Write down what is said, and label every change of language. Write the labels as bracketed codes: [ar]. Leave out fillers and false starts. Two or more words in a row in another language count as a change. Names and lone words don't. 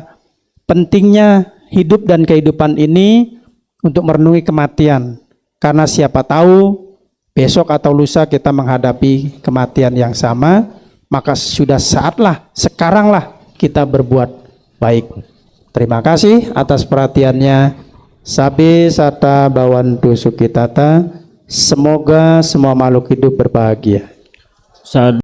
[id] Pentingnya hidup dan kehidupan ini untuk merenungi kematian. Karena siapa tahu besok atau lusa kita menghadapi kematian yang sama, maka sudah saatlah, sekaranglah kita berbuat baik. Terima kasih atas perhatiannya. [pi] Sabi sata bawantu sukitata. [id] Semoga semua makhluk hidup berbahagia.